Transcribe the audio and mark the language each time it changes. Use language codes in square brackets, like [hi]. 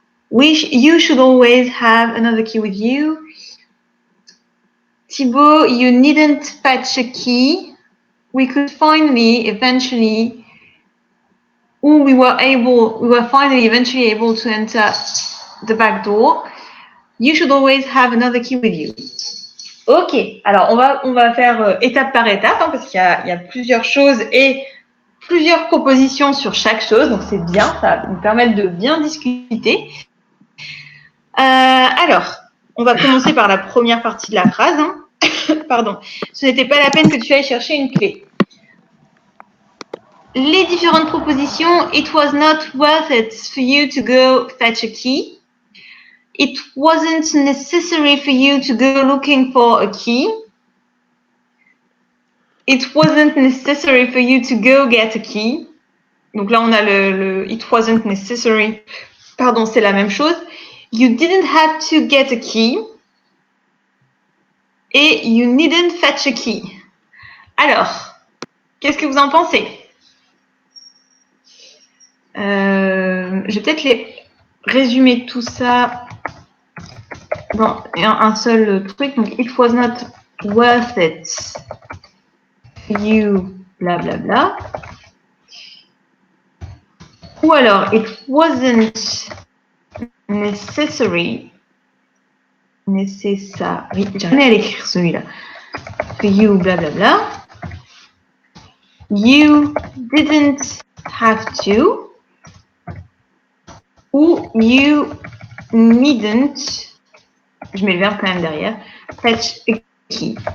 [en] You should always have another key with you. Thibaut, you needn't fetch a key. We could finally, eventually, we were finally, eventually able to enter the back door. You should always have another key with you. [fr] Ok, alors on va faire étape par étape parce qu'il y a plusieurs choses et plusieurs propositions sur chaque chose, donc c'est bien, ça va nous permettre de bien discuter. Alors, on va commencer par la première partie de la phrase. Hein. Pardon. Ce n'était pas la peine que tu ailles chercher une clé. Les différentes propositions. [en] It was not worth it for you to go fetch a key. It wasn't necessary for you to go looking for a key. It wasn't necessary for you to go get a key. [fr] Donc là, on a le [en] it wasn't necessary. [fr] Pardon, c'est la même chose. [en] You didn't have to get a key. Et you needn't fetch a key. [fr] Alors, qu'est-ce que vous en pensez? Je vais peut-être les résumer tout ça dans un seul truc. [en] Donc, it was not worth it for you, blablabla. Bla, bla. [fr] Ou alors, [en] it wasn't necessary. [fr] J'arrive à l'écrire celui-là. [en] For you, [fr] blablabla. Bla, bla. [en] You didn't have to. [fr] Ou [en] you needn't, [fr] je mets le verbe quand même derrière, [en] fetch a key.